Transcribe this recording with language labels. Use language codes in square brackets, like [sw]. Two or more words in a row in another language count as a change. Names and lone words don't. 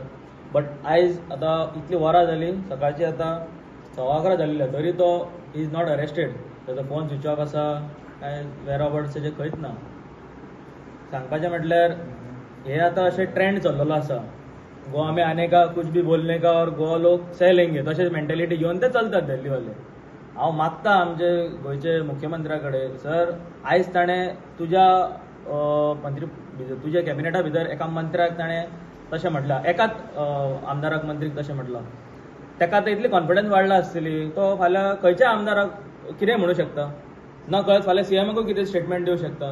[kok] बट आयज आतां इतली वरां जाली, सकाळची आतां 11:15 जाल्ली, तरी तो [en] is not arrested. [kok] ताजो फोन [en] switch off [kok] आसा, काय [en] whereabouts [kok] हेजे खंयच ना। सांगपाचें म्हटल्यार हे आतां अशें ट्रेंड चल्लेलो आसा, [hi] गोवा में आने का कुछ भी बोलने का और गोवा लोग सह लेंगे [kok] तशेंच मेंटेलिटी घेवन ते चलतात दिल्लीवाले। हांव मागता आमचे गोंयचे मुख्यमंत्र्या कडेन, सर आयज ताणें तुज्या कॅबिनेटा भितर एका मंत्र्याक ताणें तशें म्हटलां, एकाच आमदाराक मंत्रीक तशें म्हटलां, ताका आतां इतली कॉन्फिडन्स वाडला आसतली, तो फाल्यां खंयच्या आमदाराक कितें म्हणू शकता, न कळत फाल्यां सीएमाकूय कितें स्टेटमेंट दिवंक शकता।